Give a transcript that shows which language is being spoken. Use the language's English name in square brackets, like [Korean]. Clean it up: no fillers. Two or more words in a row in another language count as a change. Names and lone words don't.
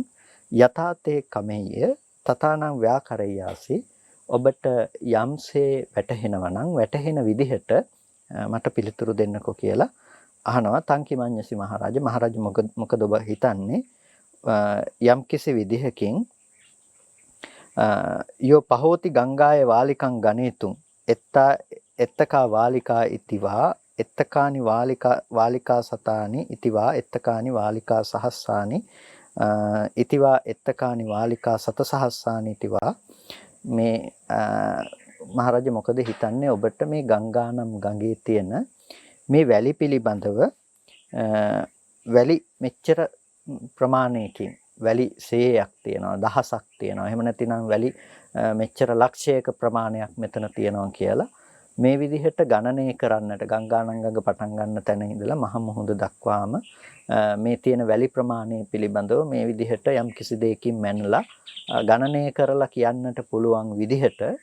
[Pali] යථාතේ කමෙය්‍ය තථානං ව්‍යාකරයාසි. [Sinhala] ඔබට යම්සේ වැටහෙනවා නම් වැටහෙන විදිහට මට පිළිතුරු දෙන්නකෝ කියලා අහනවා. [Pali] තංකිමඤ්ඤසි මහරජ. [Sinhala] මහරජ මොකද ඔබ හිතන්නේ? [Pali] යම් කිසි විදිහකින් යෝ පහෝති ගංගාය වාලිකං ගණේතුං එත්තකා වාලිකා ඉතිවා එත්තකානි වාලිකා සතානි ඉතිවා එත්තකානි වාලිකා සහස්සානි ඉතිවා එත්තකානි වාලිකා සතසහස්සානි ඉතිවා. [Sinhala] මේ මහරජ මොකද හිතන්නේ ඔබට මේ ගංගානම් ගඟේ තියෙන මේ වැලි පිළිබඳව වැලි මෙච්චර ප්‍රමාණයකින් වැලි 100ක් තියෙනවා දහසක් තියෙනවා එහෙම නැතිනම් වැලි මෙච්චර ලක්ෂයක ප්‍රමාණයක් මෙතන තියෙනවා කියලා මේ විදිහට ගණනය කරන්නට ගංගානංගඟ පටන් ගන්න තැන ඉඳලා මහ මුහුද දක්වාම මේ තියෙන වැලි ප්‍රමාණය පිළිබඳව මේ විදිහට යම් කිසි දෙයකින් මැනලා ගණනය කරලා කියන්නට පුළුවන් විදිහට